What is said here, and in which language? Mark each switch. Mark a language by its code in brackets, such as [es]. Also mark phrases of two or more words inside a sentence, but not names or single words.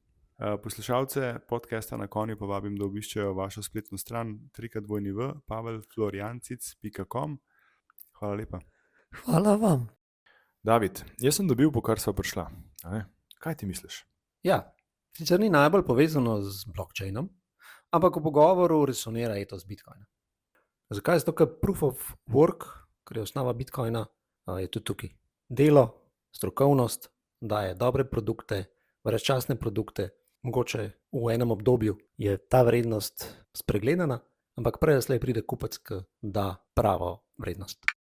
[sl] Poslušalce podcasta Na konju pa vabim, da obiščejo vašo spletno stran www.pavelflorjancic.com. Hvala lepa. Hvala vam. David, jaz sem dobil, po kar sva prišla. A ne? Kaj ti misliš? Ja, sicer ni najbolj povezano z blockchainom, ampak v pogovoru resonira etos Bitcoina. Zakaj? Zato, ker [en] proof of work, [sl] ker je osnova Bitcoina, je tudi tukaj. Delo, strokovnost, daje dobre produkte, brezčasne produkte, mogoče v enem obdobju je ta vrednost spregledana, ampak prej ali slej pride kupec, ki da pravo vrednost.